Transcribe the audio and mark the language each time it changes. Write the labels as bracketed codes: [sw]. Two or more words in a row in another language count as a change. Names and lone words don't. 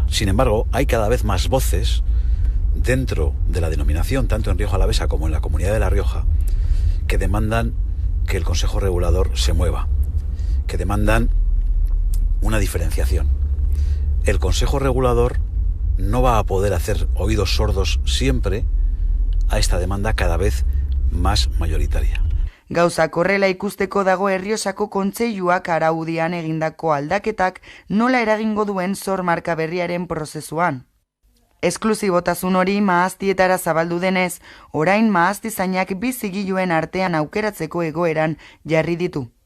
[es] Sin embargo, hay cada vez más voces dentro de la denominación, tanto en Rioja Alavesa como en la Comunidad de La Rioja, que demandan que el Consejo Regulador se mueva, que demandan una diferenciación. El Consejo Regulador no va a poder hacer oídos sordos siempre a esta demanda cada vez más mayoritaria. [eu] Gauzak horrela ikusteko dago Errioxako kontseiluak araudian egindako aldaketak nola eragingo duen zor marka berriaren prozesuan. Esklusibotasun hori mahaztietara zabaldu denez, orain mahastizainak bi zigiluen artean aukeratzeko egoeran jarri ditu.